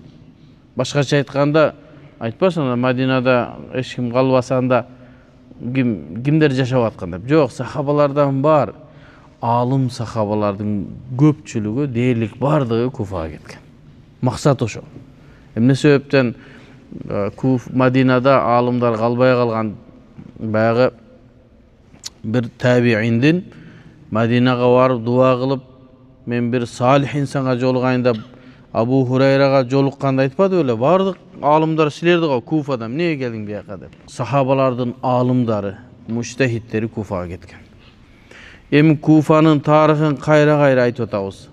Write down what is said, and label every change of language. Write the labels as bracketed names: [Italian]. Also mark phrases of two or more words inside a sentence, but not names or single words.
[Kyrgyz] Башкача айтканда, айтпасаңдар Мадинада эч ким калбасанда кимдер жашап аткан деп. Жок, сахабалардан бар, алым сахабалардын көпчүлүгү дээрлик бардыгы Куфага кеткен. Максат ошол. Эмне себептен Мадинада алымдар калбай калган, баягы бир табииндин Мадинага барып дуа кылып, мен bir салих инсанга жолугайын деп Абу Хурайрага жолукканда айтпады беле, бардык алымдар силерди го Куфада эмне келдиң бияка деп. Сахабалардын алымдары, муштахидтери Куфага кеткен. Эми Куфанын тарыхын кайра айтып атабыз.